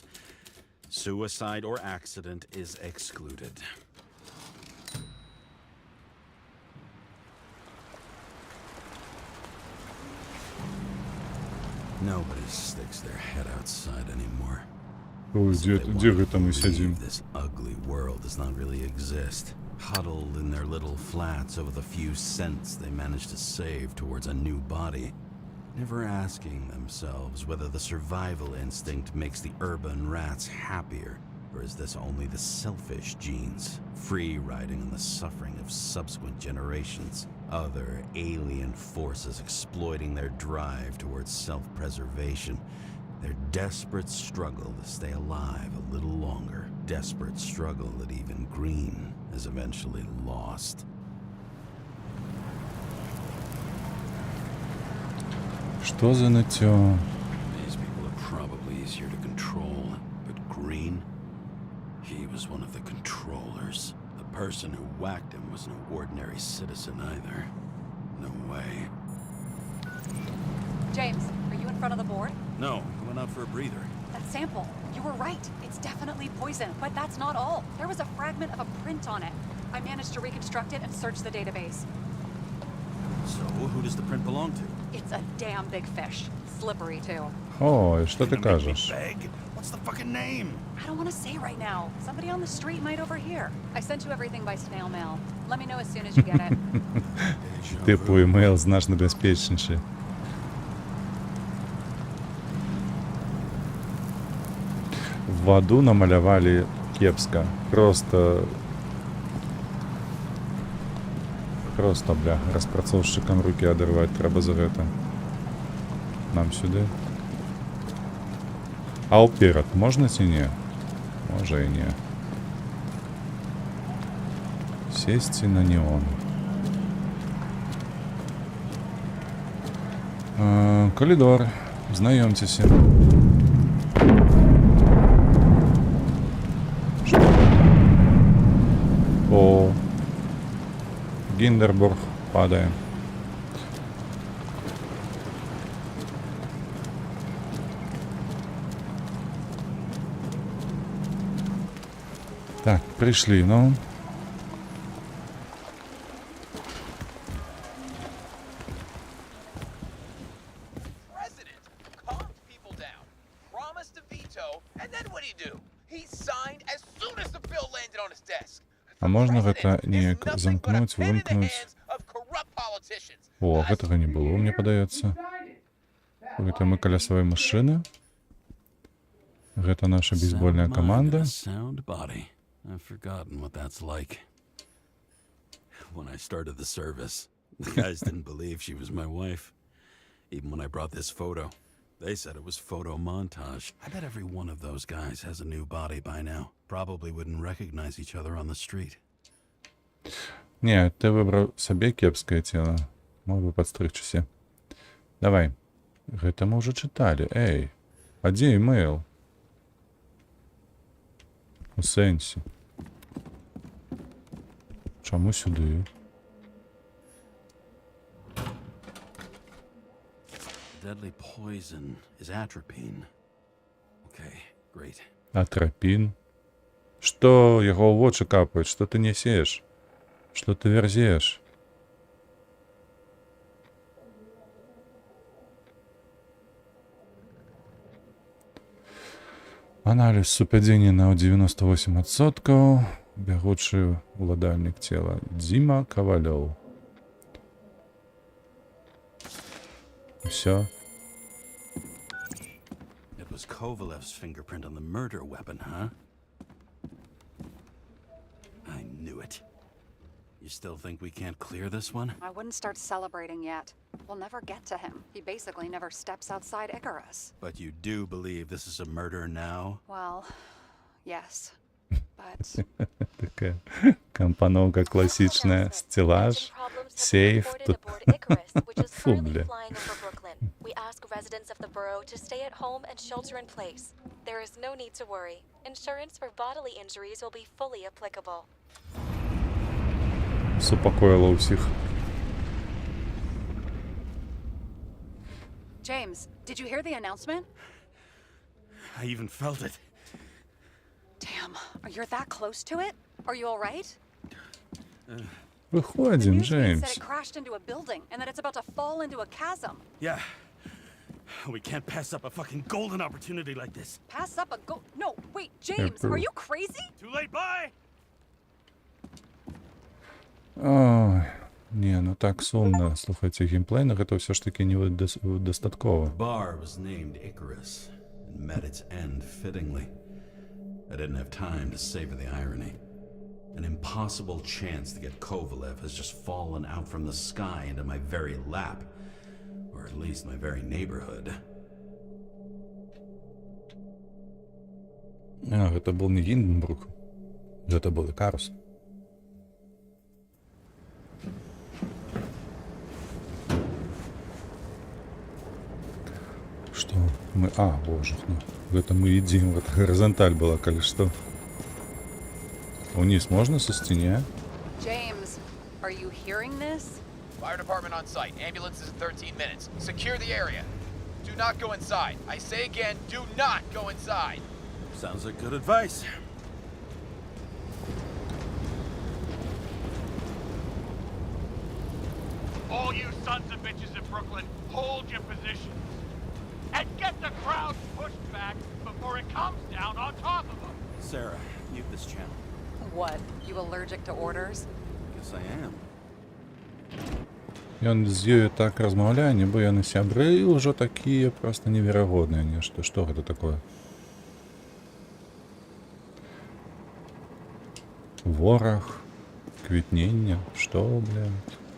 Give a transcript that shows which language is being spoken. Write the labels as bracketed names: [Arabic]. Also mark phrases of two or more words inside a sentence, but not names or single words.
[English] Suicide or accident is excluded. Nobody sticks their head outside anymore. [Russian] Ой, [English] So they [Russian] где [English] wanna [Russian] это мы сидим? [English] believe this ugly world does not really exist. Huddled in their little flats over the few cents they managed to save towards a new body. Never asking themselves whether the survival instinct makes the urban rats happier, or is this only the selfish genes, free riding on the suffering of subsequent generations? Other alien forces exploiting their drive towards self-preservation. Their desperate struggle to stay alive a little longer. Desperate struggle that even Green is eventually lost. [Russian] Что за нытьё? [English] These people are probably easier to control, but Green, he was one of the controllers. The person who whacked him was no ordinary citizen either. No way. James, are you in front of the board? No, I went out for a breather. That sample. You were right. It's definitely poison, but that's not all. There was a fragment of a print on it. I managed to reconstruct it and search the database. So, who does the print belong to? It's a damn big fish. Slippery, too. [Russian] Ой, что ты [English] Gonna make me [Russian] кажешь? [English] beg? What's the fucking name? I don't want to say right now. Somebody on the street might overhear. I sent you everything by snail mail. Let me know as soon as you get it. [Ukrainian] Типу email значно безпечніший. [Belarusian] В аду намалявалі кепска. Просто, бля, распрацоўшчыкам рукі адрываць трэба за гэта. Нам сюды. А ўперад можна ці не? Можа і не. Сесці на неон. [Russian] Коридор. [Belarusian] Знаёмцеся. О, Гиндербург падает. [Russian] Так, пришли, ну. [English] President calmed people down, promised to veto, and then what do? He signed as soon as the bill landed on his desk. [Belarusian] А можна [English] President [Belarusian] гэта [English] is [Belarusian] неяк [English] nothing but a [Belarusian] замкнуць, [English] pin in the [Belarusian] вымкнуць? [English] hands of corrupt politicians. [Belarusian] О, гэтага не было, мне падаецца. Гэта мы каля сваёй машыны. Гэта наша бейсбольная [English] Sound mind [Belarusian] каманда. [English] and a sound body. I've forgotten what that's like. When I started the service, the guys didn't believe she was my wife. Even when I brought this photo, they said it was photo montage. I bet every one of those guys has a new body by now. Probably wouldn't recognize each other on the street. [Belarusian] Не, ты выбраў сабе кепскае цела. Мог бы падстрыгчыся. Давай. Гэта мы ўжо чыталі. Эй, а дзе email? У сэнсе. Чаму сюды? [English] Deadly poison is atropine. Okay, great. [Belarusian] Атропін. Што яго ў вочы капаюць? Што ты несеш? Што ты вярзеш? Аналіз супадзення на 98%. Бягучы уладальнік цела Дзіма Кавалёў. Усё. [English] It was Kovalev's fingerprint on the murder weapon, huh? I knew it. You still think we can't clear this one? I wouldn't start celebrating yet. We'll never get to him. He basically never steps outside Icarus. But you do believe this is a murder now? Well, yes. But [Russian] Такая компоновка классичная. Стеллаж, сейф. Тут... Фу, бля. [English] We ask residents of the borough to stay at home and shelter in place. There is no need to worry. Insurance for bodily injuries will be fully applicable. [Ukrainian] Супокоїло усіх. [English] James, did you hear the announcement? I even felt it. Damn, you're that close to it? Are you alright? The [Ukrainian] Виходім, [English] news feed said [Ukrainian] Джеймс. [English] it crashed into a building and that it's about to fall into a chasm. Yeah. We can't pass up a fucking golden opportunity like this. Pass up a go. No, wait, James, are you crazy? Too late, bye! [Ukrainian] Ой, ні, ну так сумно. Слухайте, геймплейних це все ж таки недостатково. [English] Bar was named Icarus and met its end fittingly. I didn't have time to savor the irony. An impossible chance to get Kovalev has just fallen out from the sky into my very lap. Or at least my very neighborhood. [Ukrainian] А, це був не Гінденбрук. Це був Ікарус. [Russian] Что? Мы... А, боже, ну, это мы едим. Вот горизонталь была, коли что. Вниз можно со стене? [English] James, are you hearing this? Fire department on site. Ambulances in 13 minutes. Secure the area. Do not go inside. I say again, do not go inside. Sounds like good advice. All you sons of bitches in Brooklyn, hold your positions. And get the crowd pushed back before it comes down on top of them. Sarah, mute this channel. What? You allergic to orders? Guess I am. [Belarusian] Ён з ёю так размаўляе, нібы яны сябры ўжо такія проста неверагодныя нешта. Што гэта такое? Вораг, квітнення, што, блядь?